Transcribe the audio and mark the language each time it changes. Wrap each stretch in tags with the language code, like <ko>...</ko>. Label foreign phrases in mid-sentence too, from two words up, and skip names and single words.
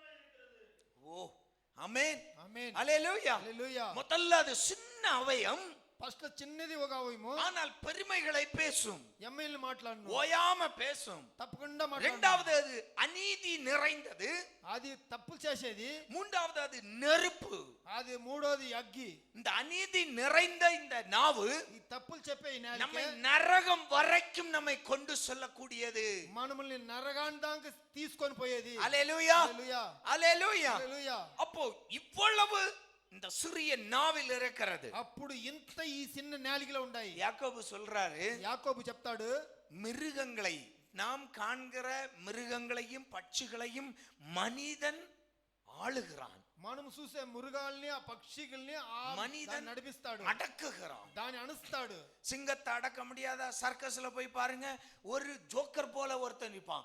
<ta>ஓ ஆமென்.</ta> <te>ఆమేన్.</te> <ta>ஹalleluya.</ta> <te>హల్లెలూయా.</te> <ta>முதல்ல அது சின்ன அவயம்,</ta> <te>ఫస్ట్ చిన్నది ఒక అవయము,</te> <ta>ஆனால் பெருமைகளை பேசும்,</ta> <te>ఎమ్మెల్యే మాట్లాడను,</te> <ta>ஓயாம பேசும்.</ta> <te>తప్పకుండా మాట్లాడను.</te> <ta>இரண்டாவது அது அநீதி நிறைந்தது,</ta> <te>అది తప్పులు చేసేది.</te> <ta>மூன்றாவது அது நெருப்பு.</ta> <te>అది మూడోది అగ్గి.</te> <ta>இந்த அநீதி நிறைந்த இந்த நாவு</ta> <te>ఈ తప్పులు చెప్పే ఈ నాలుక</te> <ta>நம்மை நரகம் வரைக்கும் நம்மை கொண்டு செல்லக்கூடியது.</ta> <te>మనల్ని నరగాండానికి తీసుకొని పోయేది.</te> <ta>அல்லேலூயா,</ta> <te>హల్లెలూయా,</te> <ta>அல்லேலூயா.</ta> <te>హల్లెలూయా.</te> <ta>அப்போ இவ்வளவு இந்த சிறிய நாவில் இருக்கிறது.</ta> <te>అప్పుడు ఇంత ఈ చిన్న నాలుకలో ఉన్నాయి.</te> <ta>யாக்கோபு சொல்றாரு,</ta> <te>యాకోబు చెప్తాడు,</te> <ta>மிருகங்களை நாம் காண்கிற மிருகங்களையும் பட்சிகளையும் மனிதன் ஆளுகிறான்,</ta> <te>మనం చూసే మృగాల్ని ఆ పక్షిల్ని</te> <ta>மனிதன்</ta> <te>నడిపిస్తాడు,</te> <ta>அடக்குகிறான்.</ta> <te>దాన్ని అణుస్తాడు.</te> <ta>சிங்கத்தை அடக்க முடியாத சர்க்கஸ்ல போய் பாருங்க, ஒரு ஜோக்கர் போல ஒருத்தன் நிற்பான்.</ta>